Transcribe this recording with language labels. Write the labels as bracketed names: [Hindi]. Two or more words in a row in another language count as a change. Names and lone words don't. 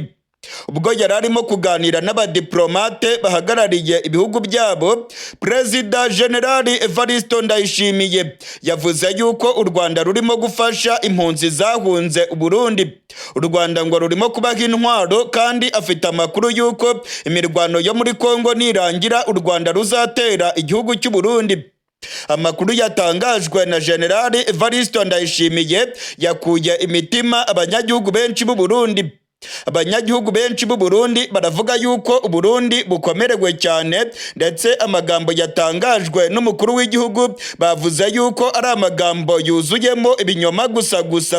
[Kinyarwanda] Ubwo yari arimo kuganira n'abadiplomate bahagarariye ibihugu byabo, Perezida General Evariste Ndayishimiye yavuze yuko u Rwanda rurimo gufasha impunzi zahunze u Burundi. U Rwanda ngo rurimo kubaha intwaro, kandi afite amakuru yuko imirwano yo muri Congo nirangira u Rwanda ruzatera igihugu cy'u Burundi. Amakuru yatangajwe na General Evariste Ndayishimiye yakuye imitima abanyagihugu benshi b'u Burundi. Abanyagihugu benshi b'u Burundi baravuga yuko u Burundi bukomerewe cyane, ndetse amagambo yatangajwe n'umukuru w'igihugu bavuze yuko ari amagambo yuzuyemo ibinyoma gusa.